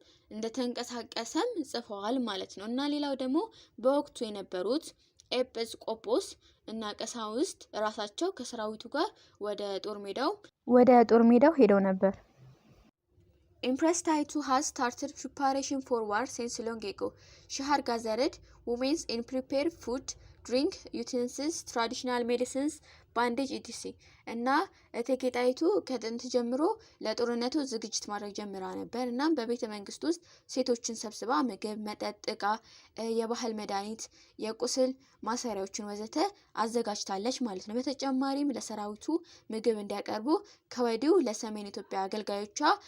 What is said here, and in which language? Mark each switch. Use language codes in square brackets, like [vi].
[am] እንደተንቀሳቀሰም ጽፈዋል ማለት ነው እና ሌላው ደግሞ በወቅቱ የነበሩት ኤጲስቆጶስ እና ቀሳውስት ራሳቸው ከሰራዊቱ ጋር ወደ ጦር ሜዳው ሄደው ነበር። [en] Empress Taitu has started preparation for war since long ago. She had gathered women and prepared food, drink, utensils, traditional medicines, bandage, etc. [am] እና እቴጌ ጣይቱ ከጥንት ጀምሮ ለጦርነቱ ዝግጅት ማድረግ ጀምራ ነበር። እናም በቤተ መንግስት ውስጥ ሴቶችን ሰብስባ ምግብ፣ መጠጥ፣ ዕቃ፣ የባህል መድኃኒት፣ የቁስል ማሰሪያዎችን ወዘተ አዘጋጅታለች ማለት ነው። በተጨማሪም ለሰራዊቱ ምግብ እንዲያቀርቡ ከወዲሁ ለሰሜን ኢትዮጵያ አገልጋዮቿ